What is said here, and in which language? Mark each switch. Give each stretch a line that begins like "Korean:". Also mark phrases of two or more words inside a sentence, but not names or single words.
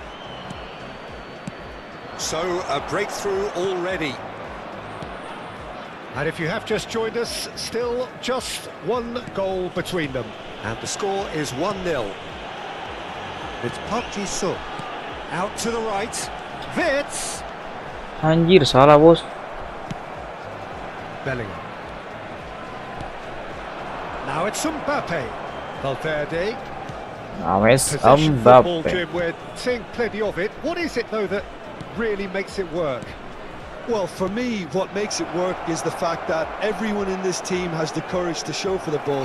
English: So, a breakthrough already. And if you have just joined us, still just one goal between them. And the score is 1-0. It's Park Ji-sung. Out to the right. Wits.
Indonesian: Anjir, salah bos.
English: Bellingham. Now it's Mbappe. Valverde. Ames Possession football, Mbappe. Jim. We're seeing plenty of it. What is it, though, that really makes it work? Well, for me, what makes it work is the fact that everyone in this team has the courage to show for the ball.